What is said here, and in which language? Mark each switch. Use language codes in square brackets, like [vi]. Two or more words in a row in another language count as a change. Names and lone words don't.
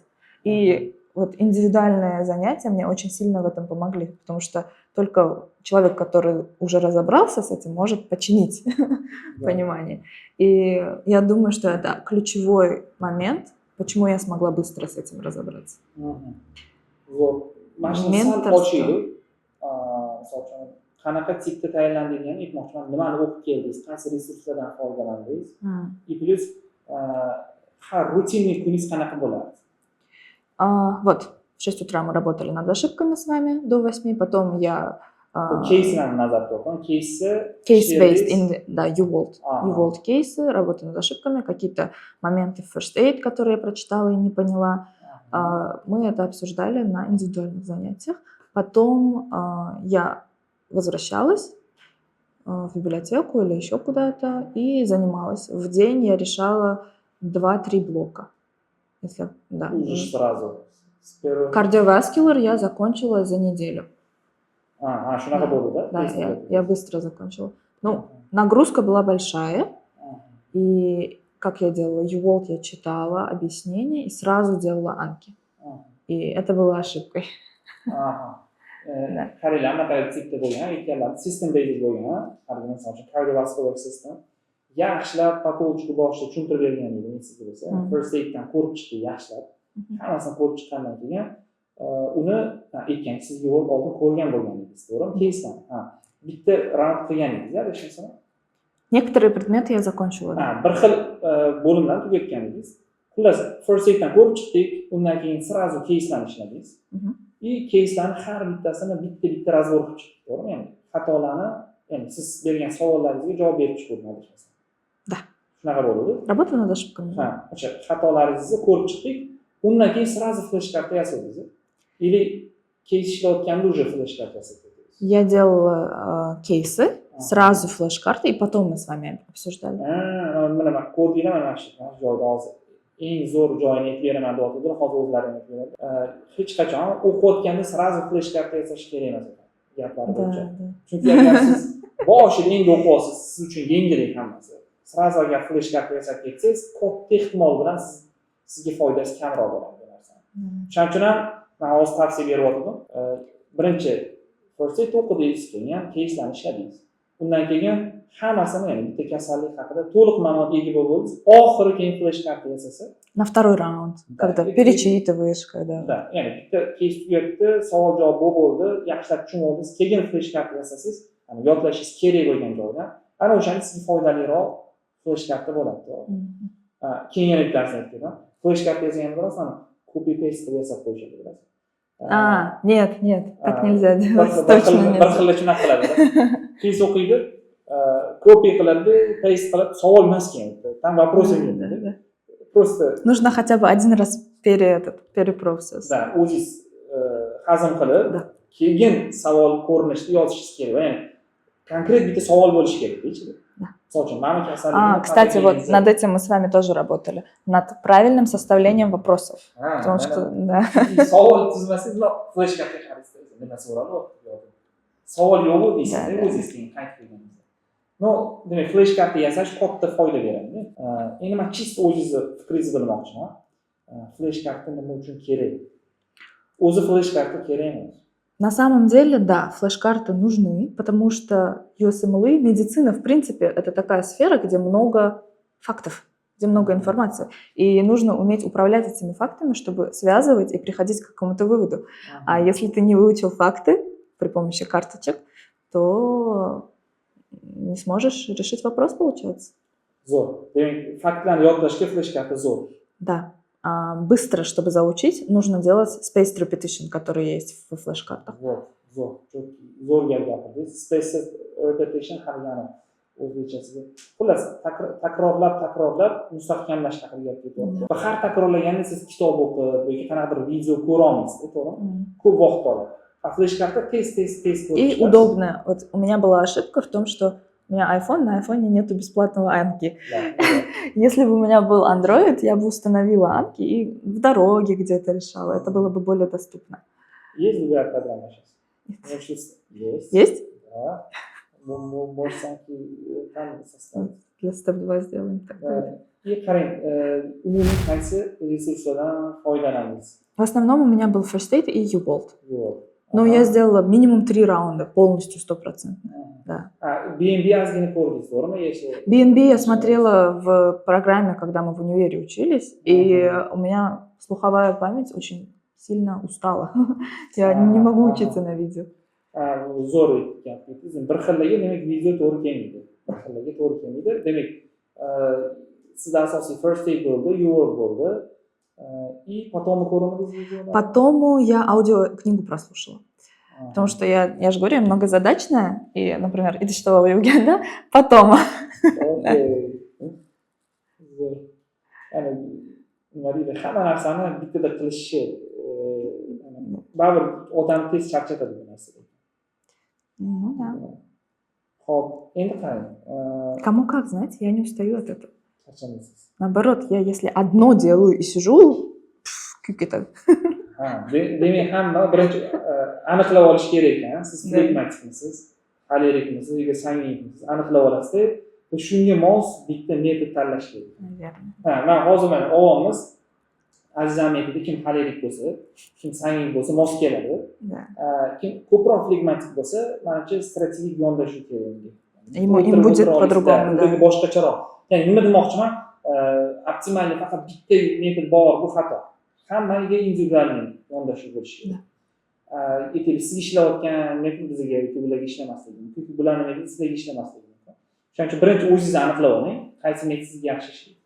[ru] И вот индивидуальные занятия мне очень сильно в этом помогли, потому что только человек, который уже разобрался с этим, может починить понимание. И я думаю, что это ключевой момент, почему я смогла быстро с этим разобраться. [uz] Qanaqa tipda tayyorlandingizni aytmoqchiman. Nimani o'qib keldingiz? Qaysi resurslardan foydalandingiz? [ru] И плюс [uz] har rutinniy kuningiz qanaqa bo'ladi? [ru] Вот, в 6 утра мы работали над ошибками с вами до 8, потом я... [uz] Кейсlarni nazarda olgan. [ru] Case-based, да, UWorld кейсы, работа над ошибками, какие-то моменты first aid, которые я прочитала и не поняла. Мы это обсуждали на индивидуальных занятиях. Потом я возвращалась в библиотеку или еще куда-то и занималась. В день я решала 2-3 блока. Если, да. Сразу. Кардиоваскулар я закончила за неделю. Шунака было, да? Да, я быстро закончила. Ну, нагрузка была большая. И как я делала? UWorld я читала объяснения и сразу делала анки. И это было ошибкой. [uz] Qaranglar, anaqa tipda bo'lgan, ikkalari [en] system based [uz] bo'lgan, qarang misol uchun [en] cardiovascular system. [uz] Yaxshilab patologiga boshida tushuntirib bergan edi, sizga bo'lsa, first aiddan ko'rib chiqdi, yaxshilab. Hammasini ko'rib chiqqandan keyin uni aytgan, siz yo'l oldin ko'rgan bo'lgan edingiz, to'g'rimi? Keysdan. Bitta round qilgan edingiz-a, o'shani. [ru] Некоторые предметы я закончила. [uz] Bir xil bo'limdan tugatgan edingiz. Xullas, first aiddan ko'rib chiqdik, undan keyin sразу keyslarni ishladingiz. И keyslarni har bittasini bitta razbor qilib chiqdik, to'g'rimi? Ya'ni xatolarni, ya'ni siz bergan savollaringizga javob berib chiqdingiz. [ru] Да. [uz] Shunaqa bo'ladi. [ru] Работа над ошибками. [uz] O'sha xatolaringizni ko'rib chiqdik, undan keyin сразу flashkart yasadingiz. Или кейс ishlayotganda уже flashkart yasadingiz. [ru] Я делала кейсы, сразу флеш-карты, и потом мы с вами обсуждали. [uz] Mana ko'rdinglar, mana shu joyda hozir eng zo'r joyini aytib beraman deyotganlar, hozir o'zlaring aytib beradi. Hech qachon o'qiyotganda sразу flashkart yasash kerak emas ekan. Gaplar bo'yicha. Chunki agar siz boshida endi o'qiyapsiz, siz uchun yengillik hammasi. sразу agar flash karta yasab ketsangiz, katta ehtimol bilan sizga foydasi kamroq bo'ladi bu narsani. Shuning uchun ham men hozir tavsiya beryapman. Birinchi first aid o'qidingiz, keyin keyslarni ishladingiz. Undan keyin hammasini, ya'ni bitta kasallik haqida to'liq ma'lumot ega bo'ldingiz. Oxiri keyin flash karta yasasa, [ru] На второй раунд, когда перечитываешь, когда... Да, [uz] ya'ni bitta keys tugatdi, savol javob bo'ldi, yaxshilab tushunib oldingiz, keyin flash karta yasasangiz, ya'ni yodlashingiz kerak bo'lgan joydan, ana o'shani sizga foydaliroq flash karta bo'ladi. Keyin yana bitta narsa aytdim. Flash karta yasagan bilasizmi? [en] Copy paste [uz] qilib yasab qo'yishadi bilasizmi? [ru] Нет, так нельзя делать, точно [uz] bir [ru] нет. [uz] xil shunaqa qiladi. Keys o'qiydi, copy qiladi, paste qilib, savol emas keyin. [ru] Там вопрос нет. Просто Нужно хотя бы один раз перепроцесс. да, [uz] o'zingiz hazm qilib, keyin savol ko'rinishida yozishingiz kerak. Ya'ni konkret bitta savol bo'lishi kerak ichida. Misol uchun, mana kasallikni [ru] Кстати, вот над этим мы с вами тоже работали. Над правильным составлением вопросов. Потому что, да. [uz] savol tuzmasangiz, flash karta qaraysiz, nima so'raladi? Savol yo'q deysiz, o'zingiz keyin qaytib kelganingizda. No, demak, flash karta yasash katta foyda beradi. Endi men chist o'zingizni fikringizni bilmoqchiman. Flash karta nima uchun kerak? O'zi flash karta kerak emas. [ru] На самом деле, да, флеш-карты нужны, потому что USMLE, медицина, в принципе, это такая сфера, где много фактов, где много информации. И нужно уметь управлять этими фактами, чтобы связывать и приходить к какому-то выводу. А если ты не выучил факты при помощи карточек, то не сможешь решить вопрос, получается. [uz] Zo'r. Demak, faktlarni yodlashga flash karta zo'r. [ru] Да. Быстро, чтобы заучить, нужно делать [en] spaced repetition, [ru] который есть в флеш-картах. [uz] Zo'r gap gapirdingiz. [en] Spaced repetition [uz] qaragani o'zbekchasiga. Xullas, takrorlab mustahkamlash haqida gap ketyapti. Va har takrorlaganda siz kitob o'qib yoki qanaqadir video ko'ra olmaysiz, to'g'rimi? Ko'p vaqt oladi. [ru] А флеш-карта test. И удобно. Вот у меня была ошибка в том, что у меня iPhone, на iPhone нету бесплатного Анки. Если бы у меня был Android, я бы установила Анки и в дороге где-то решала. Это было бы более доступно. Есть другая программа сейчас? Есть. Есть? Да. Можешь Анки там составить. Для степ-2 сделаем тогда. [uz] И qarang, umumiy qaysi resurslardan foydalanamiz? [ru] В основном у меня был First Aid и U-Bolt. Но Ага. я сделала минимум 3 раунда, полностью 100%. Да. [uz] BNB ozgina ko'rdingiz, to'g'rimi? [ru] BNB я смотрела в программе, когда мы в универе учились, и у меня слуховая память очень сильно устала. Я не могу учиться на видео. [uz] Zo'r gapingiz. Bir xillarga demak video to'g'ri kelmaydi. Demak, sizda asosiy First Aid bo'ldi, U-Bolt bo'ldi. [ru] И потом [uz] ko'rmadingiz videoni? [ru] Потом я аудиокнигу прослушала. Потому что я же говорю, я многозадачная, и, например, [uz] идishtovo yuvganda потом. Ya'ni nima deydi, hamma narsani bittada qilishni baribir odam tez charchatadi bu narsaga. [ru] Ну да. [uz] Xo'p, endi qarang. [ru] Кому как, знаете, я не устаю от этого. [uz] Charchamaysiz. [ru] Наоборот, я если одно делаю и сижу, [uz] kuyib ketadi. Demak, hamma birinchi aniqlab olish kerak ekan. Siz flegmatikmisiz, xolerikmisiz yoki sangvinikmisiz aniqlab olasizda, shunga mos bitta metod tanlash kerak. [ru] Наверное. [uz] Men hozir mana o'g'limiz Azizam metodi kim xolerik bo'lsa, kim sangvin bo'lsa mos keladi. [ru] Да. [uz] Kim ko'proq flegmatik bo'lsa, menimcha strategik yondashuv kerak. [ru] Им будет по-другому, да. [uz] Boshqacharoq. Ya'ni nima demoqchiman? Optimalni faqat bitta metod bor, bu xato. Hammaga individual yondashuv bo'lishi kerak. Aytaylik, siz ishlayotgan metod bizga ularga ishlamasligi mumkin, bularning metodi sizga ishlamasligi mumkin. Shuning uchun birinchi o'zingizni aniqlab oling, qaysi metod sizga yaxshi ishlaydi.